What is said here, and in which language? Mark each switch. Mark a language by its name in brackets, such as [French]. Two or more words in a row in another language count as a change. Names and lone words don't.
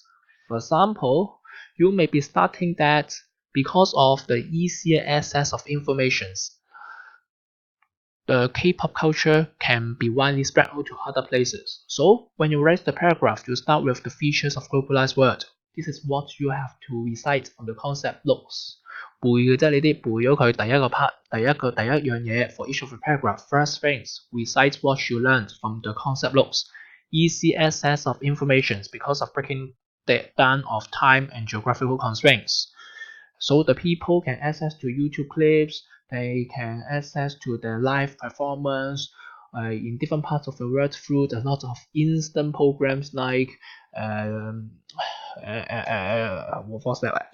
[English] For example, you may be starting that because of the easier access of informations, the K-pop culture can be widely spread out to other places. So when you write the paragraph, you start with the features of globalized world. This is what you have to recite from the concept looks. [Cantonese] 背嘅啫，你啲背咗佢第一個 part，第一樣嘢 [English] for each of the paragraph. First things, recite what you learned from the concept looks. Easy access of information because of breaking down of time and geographical constraints. So the people can access to YouTube clips, they can access to the live performance in different parts of the world through a lot of instant programs like what's that?